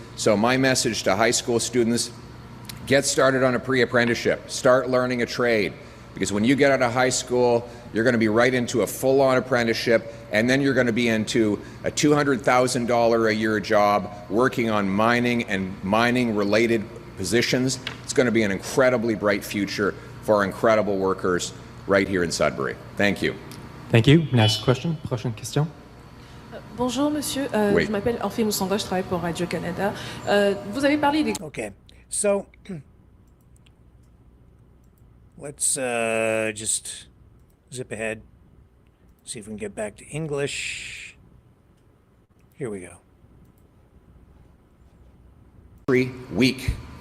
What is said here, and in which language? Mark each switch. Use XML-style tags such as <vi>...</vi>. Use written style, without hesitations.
<en>So my message to high school students, get started on a pre-apprenticeship, start learning a trade, because when you get out of high school, you're going to be right into a full-on apprenticeship, and then you're going to be into a $200,000 a year job working on mining and mining-related positions. It's going to be an incredibly bright future for our incredible workers right here in Sudbury. Thank you. Thank you. Next question.</en> <fr>Prochaine question. Bonjour, monsieur. Oui. Je m'appelle Orphée Moussanga, je travaille pour Radio-Canada. Vous avez parlé des...</fr> <en>Okay, so let's just zip ahead, see if we can get back to English. Here we go. Week</en>